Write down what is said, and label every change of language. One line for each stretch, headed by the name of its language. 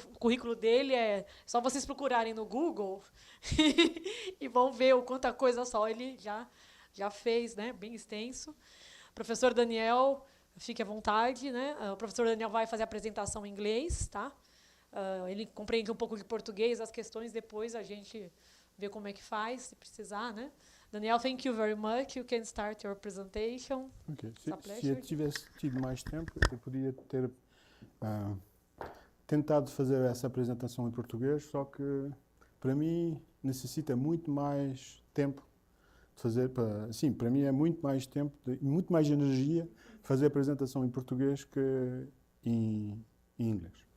Portuguese: O currículo dele é só vocês procurarem no Google e vão ver o quanta coisa só ele já fez, né? Bem extenso. Professor Daniel, fique à vontade, né? O professor Daniel vai fazer a apresentação em inglês, tá? Ele compreende um pouco de português, as questões depois a gente vê como é que faz, se precisar, né?
English: Daniel, thank you very much. You can start your presentation. Ok.
Portuguese: Se eu tivesse tido mais tempo, eu podia ter tentado fazer essa apresentação em português, só que para mim necessita muito mais tempo de fazer. Sim, para mim é muito mais tempo, muito mais energia fazer a apresentação em português que em inglês.